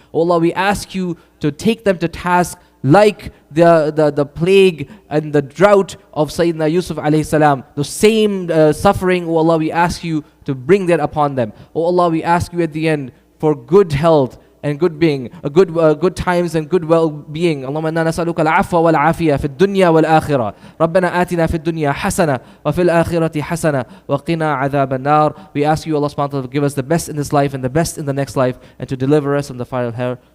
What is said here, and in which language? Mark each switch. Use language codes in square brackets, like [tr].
[en] Oh Allah, we ask you to take them to task like the plague and the drought of Sayyidina Yusuf alayhi salam. The same suffering, oh Allah, we ask you to bring that upon them. Oh Allah, we ask you at the end for good health and good being, good times and good well-being. [ar] اللهم إنا نسألك العفو والعافية في الدنيا والآخرة. ربنا آتنا في الدنيا حسنة وفي الآخرة حسنة وقنا عذاب النار. [en] We ask you, Allah subhanahu wa ta'ala, to give us the best in this life and the best in the next life, and to deliver us from the fire of hell.